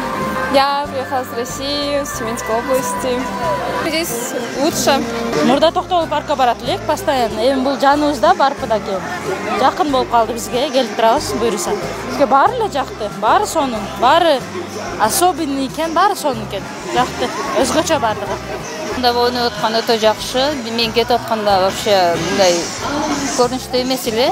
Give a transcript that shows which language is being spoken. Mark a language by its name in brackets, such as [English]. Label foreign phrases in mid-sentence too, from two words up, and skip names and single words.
[Russian] Я приехала с России, с Тюменской области. Здесь лучше. [Kyrgyz] Мурда Токтогул паркка барат элек постоянно. Эми бул жаныбызда барпыда экен. Жакын болуп калды бизге, келип турабыз буюрса. Бизге баары эле жакты, баары сонун, баары особенный экен, баары сонун экен. Жакты, өзгөчө бардыгы. Мында ойнап аткан өтө жакшы. Мен кетип атканда вообще мындай көрүнүштүү эмес эле.